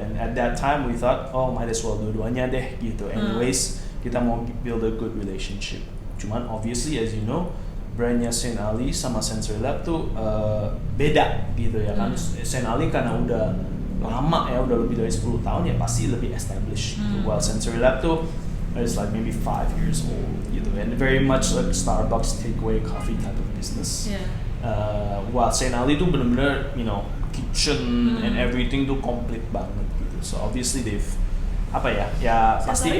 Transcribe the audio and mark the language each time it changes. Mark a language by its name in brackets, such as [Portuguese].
[English] And at that time we thought, might as well [Indonesian] dua-duanya deh gitu. Anyways, kita mau [English] build a good relationship. [Indonesian] Cuman [English] obviously as you know, [Indonesian] brandnya Saint Ali sama Sensory Lab tuh beda gitu ya kan. Saint Ali karena udah lama ya, udah lebih dari 10 tahun ya pasti lebih established gitu. [English] While Sensory Lab tuh it's like maybe 5 years old gitu. And very much like Starbucks takeaway coffee type of business. [Indonesian] While Saint Ali tuh bener-bener [English] kitchen and everything [Indonesian] tuh complete banget gitu. [English] So obviously they've [Indonesian] ya pasti